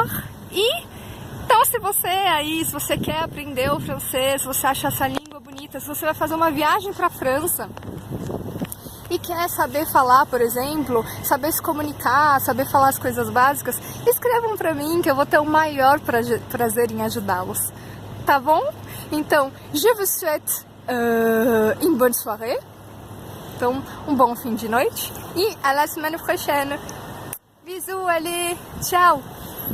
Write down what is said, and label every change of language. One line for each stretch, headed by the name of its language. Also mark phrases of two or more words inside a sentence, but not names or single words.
Portuguese: E então, se você quer aprender o francês, se você acha essa língua bonita, se você vai fazer uma viagem para a França e quer saber falar, por exemplo, saber se comunicar, saber falar as coisas básicas, escrevam para mim que eu vou ter o maior prazer em ajudá-los. Tá bom? Então,
French: je vous souhaite une bonne soirée
Portuguese: Então, um bom fim de noite e
French: à la semaine prochaine. Bisous, allez, ciao!